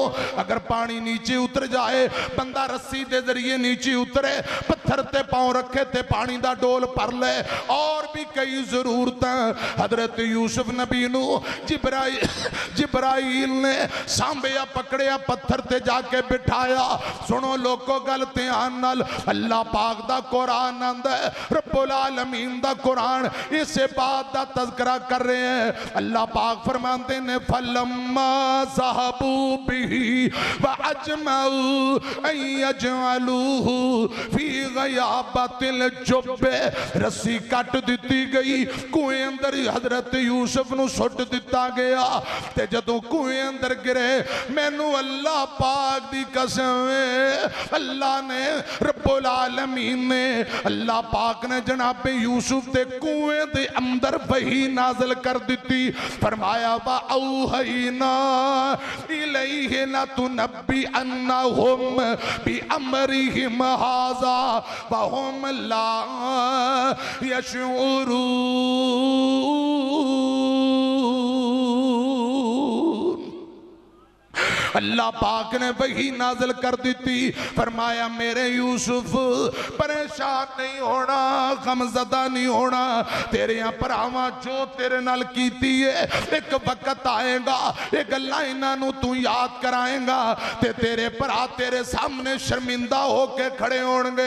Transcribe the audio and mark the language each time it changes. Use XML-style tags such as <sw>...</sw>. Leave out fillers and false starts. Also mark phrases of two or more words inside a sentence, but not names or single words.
<pa>اگر پانی تھلے اتر جائے، بندہ رسّی دے ذریعے تھلے اترے، پتھر پتھر تے پاؤں رکھے تے پانی دا ڈول بھر لے. اور بھی کئی ضرورت حضرت یوسف نبی نوں جبرائیل نے سانبھیا پکڑیا پتھر تے جا کے بٹھایا. سنو لوکو گل دھیان نال، اللہ پاک دا قرآن آندا ہے, ربّ العالمین دا قرآن ایسے بات دا تذکرہ کر رہے ہیں. اللہ پاک فرماتے نے</pa> <ar>فلما ذهبوا به وأجمعوا أن يجعلوه في غيابة الجب,</ar> <pa>رسّی کٹ دتی گئی، کھوہ اندر حضرت یوسف نوں سٹ دتا گیا. تے جدوں کھوہ اندر گرے، مینوں اللہ پاک دی قسم ہے، اللہ نے ربّ العالمین نے اللہ پاک نے جنابِ یوسف تے کھوہ دے اندر وحی نازل کر دتی.</pa> <ar>فرمایا وأوحينا إليه لتنبئنهم بأمرهم هذا وهم لا يشعرون.</ar> <ur>اللہ پاک نے وحی نازل کر دی تھی.</ur> <pa>فرمایا میرے یوسف پریشان نہیں ہونا، غمزدہ نہیں ہونا، تیرے بھراواں جو تیرے نال کیتی ہے اک وقت آئے گا، ایہہ گلاں ایہناں نوں تُوں یاد کرائے گا تے تیرے بھرا تیرے سامنے شرمندہ ہو کے کھڑے ہون گے.</pa>